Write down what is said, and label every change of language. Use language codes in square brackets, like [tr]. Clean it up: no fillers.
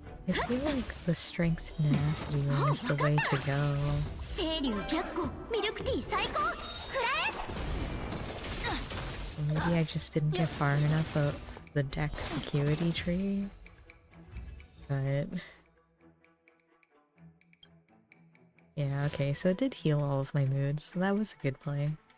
[en] I feel like the strength tenacity one is the way to go. [ja] 清流白虎ミルクティー最高。くらえ。 [en] Maybe I just didn't get far enough of the deck security tree. But... yeah, okay, so it did heal all of my moods, so that was a good play.